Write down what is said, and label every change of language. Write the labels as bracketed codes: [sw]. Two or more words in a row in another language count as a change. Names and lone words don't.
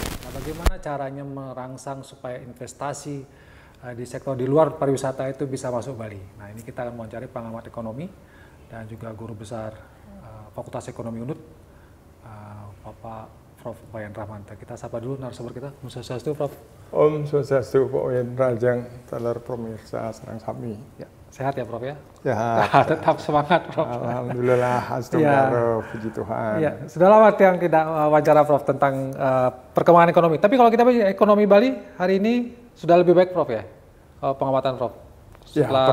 [id] Nah, bagaimana caranya merangsang supaya investasi di sektor di luar pariwisata itu bisa masuk Bali? Nah, ini kita akan mencari pengamat ekonomi dan juga guru besar Fakultas Ekonomi UNUD, Bapak Prof. Wayan Rahmanta. Kita sapa dulu narasumber kita. [ban] Om Swastiastu, [id] Prof. [ban] Om Swastiastu, [id] Pak Wayan Rajang, talar pemirsa [ban] sareng sami. [id] Ya, sehat ya, Prof ya? Ya. Tetap semangat, Prof. [ar] Alhamdulillah, astagfirullah, [id] puji Tuhan. Ya, sudah lama yang tidak wawancara, Prof, tentang perkembangan ekonomi. Tapi kalau kita bicara ekonomi Bali hari ini sudah lebih baik, Prof ya? Pengamatan Prof setelah